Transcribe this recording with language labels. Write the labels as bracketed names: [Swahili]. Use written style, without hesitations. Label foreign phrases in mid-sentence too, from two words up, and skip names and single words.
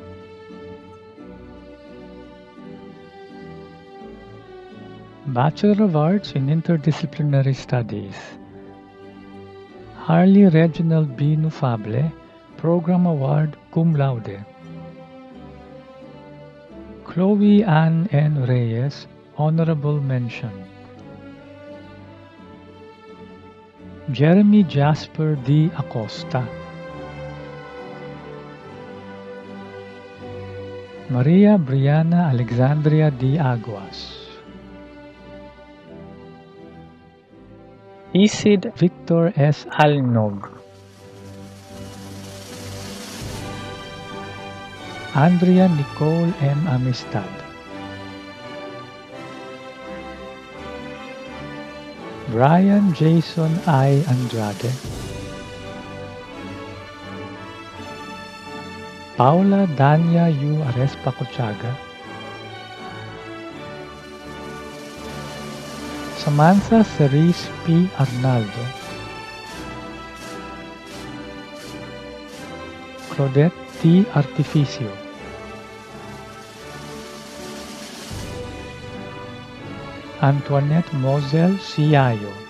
[English] Bachelor of Arts in Interdisciplinary Studies, Harley Reginald B. Nufable, Program Award Cum Laude. Chloe Ann N. Reyes, Honorable Mention. Jeremy Jasper D. Acosta. Maria Briana Alexandria D. Aguas. Isid Victor S. Alnog. Andrea Nicole M. Amistad. Brian Jason I. Andrade. Paula Dania U. Arespa Cochaga. Samantha Cerise P. Arnaldo. Claudette T. Artificio. Antoinette Mosel Siayo.